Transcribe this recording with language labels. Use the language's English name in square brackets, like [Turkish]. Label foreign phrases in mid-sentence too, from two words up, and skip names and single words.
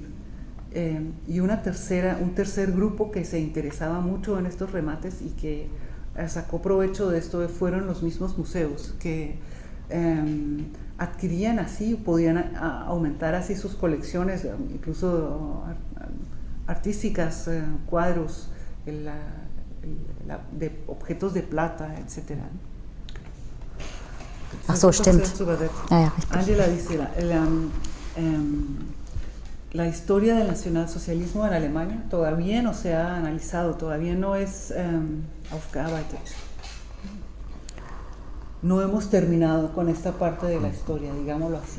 [Spanish] Y un tercer grupo que se interesaba mucho en estos remates y que sacó provecho de esto fueron los mismos museos, que adquirían así, podían aumentar así sus colecciones, incluso artísticas, cuadros, de objetos de plata, etc. [German] Ach so, stimmt. Ja, richtig. [Spanish] Angela dice, la historia del nacionalsocialismo en Alemania todavía no se ha analizado, todavía no es aufgearbeitet. No hemos terminado con esta parte de la historia, digámoslo así.